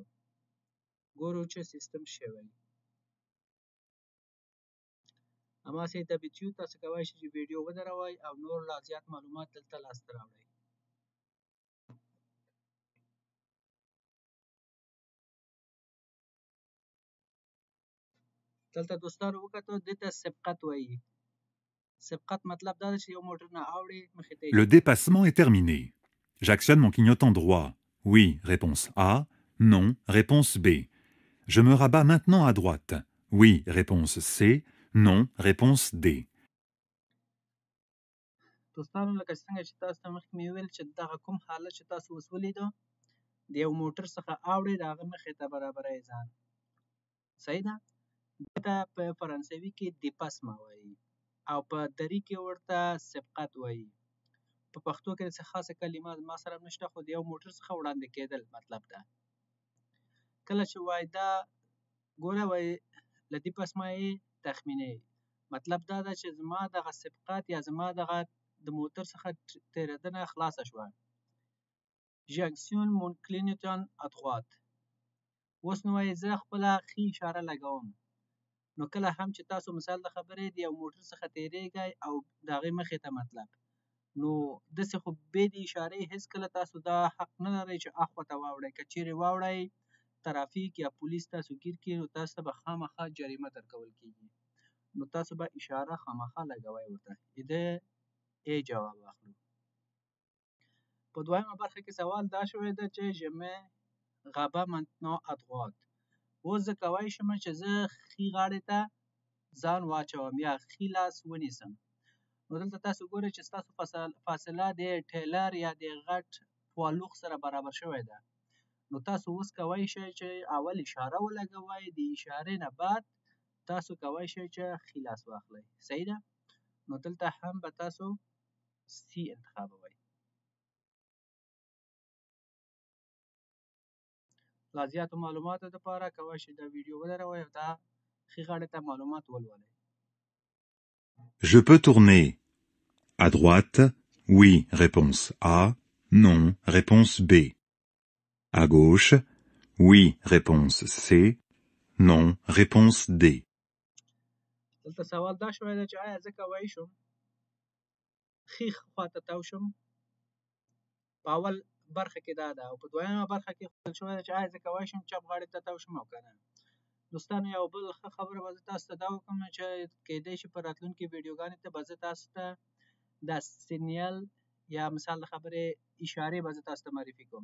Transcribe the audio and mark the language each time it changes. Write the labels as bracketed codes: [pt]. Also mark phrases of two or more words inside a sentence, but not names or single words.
[ps] ګورو چې سیستم شوی. هماسې d'habitude تاسو کولی شئ چې ویډیو ودروئ او نور لا زیات معلومات دلته لاسته راوړئ. دلته دوستانو وکتو دې ته سبقت وایي. سبقت مطلب دا ده چې یو موټر نه اوړي مخې ته. [fr] Le dépassement est terminé. J'actionne mon clignotant droit. Oui, réponse A. Non, réponse B. Je me rabats maintenant à droite. Oui, réponse C. Non, réponse D. [ps] دوستانو لکه څنګه چې تاسو ته مخکې مې وویل چې دغه کوم حالت چې تاسو اوس ولیدو د یو موټر څخه اوړئ، د هغه مخې ته برابروئ ځان. صحیح ده؟ دې ته په فرانسوي کې dépassement وایي او په دري کې ورته سبقت وایي. په پښتو کې څه خاصه کلمه ما سره نشته، خو د یو موټر څخه وړاندې کېدل مطلب ده. کله چې وایي دا ګوره وایي [fr] le dépassement est terminé، [ps] مطلب دا ده چې زما دغه سبقت یا زما دغه د موټر څخه تېرېدنه خلاصه شوه. [fr] j'actionne mon clignotant à droite. [ps] اوس نو وایي زه خپله ښي اشاره لګوم. نو کله هم چې تاسو مثال د خبرې د یو موټر څخه تېرېږئ او د هغې مخې ته مطلب، نو داسې خو بې د اشارې هېڅکله تاسو دا حق نه لرئ چې اخوا ته واوړئ. که چیرې واوړئ ترافیک یا پولیس تاسو ګیر کړي، نو تاسو ته به خامخا جریمه درکول کېږي. نو تاسو به اشاره خامخا لګوئ ورته. د ای جواب واخلو. په دویمه برخه کې سوال دا شوی ده چې [fr] je me rabats maintenant à droite. [ps] اوس زه کولی شم چې زه ښي غاړې ته ځان واچوم یا ښي لاس ونیسم. نو دلته تاسو ګورئ چې ستاسو فاصله د ټیلر یا د غټ پوالوخ سره برابر شوی ده. نو تاسو اوس کولی شئ چې اول اشاره ولګوئ، د اشارې نه بعد تاسو کولی شئ چې ښي لاس واخلئ. صحیح ده؟ نو دلته هم به تاسو سی انتخابوي. لا زیاتو معلوماتو دپاره کولی شئ دا ویډیو ودروئ او دا ښي غاړې ته معلومات ولولئ. [fr] Je peux tourner. À droite, oui, réponse A. Non, réponse B. À gauche, oui, réponse C. Non, réponse D. [ps] دلته سوال دا شوی دی چې آیا زه کولی شم ښي خواته تاو شم؟ په اول برخه کې دا ده او په دویمه برخه کې ښودل شوی ده چې آیا زه کولی شم چپ غاړې ته تاو شم او که نه. دوستانو یو بل ښه خبره به زه تاسو ته دا وکړم چې کیدای شي په راتلونکي ویډیوګانو ته به زه تاسو ته دا سینیل یا مثال د خبرې اشارې به زه تاسو ته معرفي کوم.